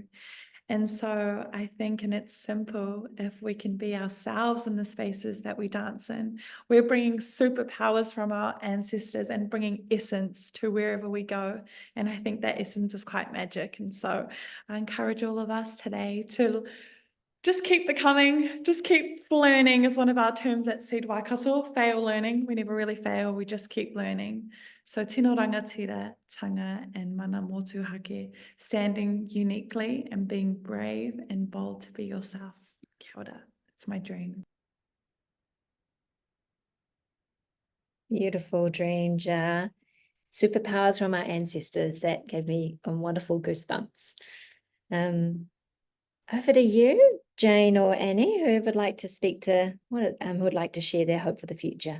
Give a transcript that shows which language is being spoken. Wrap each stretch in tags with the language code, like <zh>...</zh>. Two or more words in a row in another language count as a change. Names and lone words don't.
<en>And so I think, and it's simple, if we can be ourselves in the spaces that we dance in, we're bringing superpowers from our ancestors and bringing essence to wherever we go. And I think that essence is quite magic. And so I encourage all of us today to just keep the coming, just keep learning is one of our terms at Seed Waikato, fail learning. We never really fail, we just keep learning.</en> <mi>So tino rangatira, tanga and mana motuhake,</mi> <en>standing uniquely and being brave and bold to be yourself.</en> <mi>Kia ora,</mi> <en>it's my dream. Beautiful dream, Jah. Superpowers from our ancestors. That gave me wonderful goosebumps. Over to you, Jane or Annie, who would like to speak to, who would like to share their hope for the future.</en>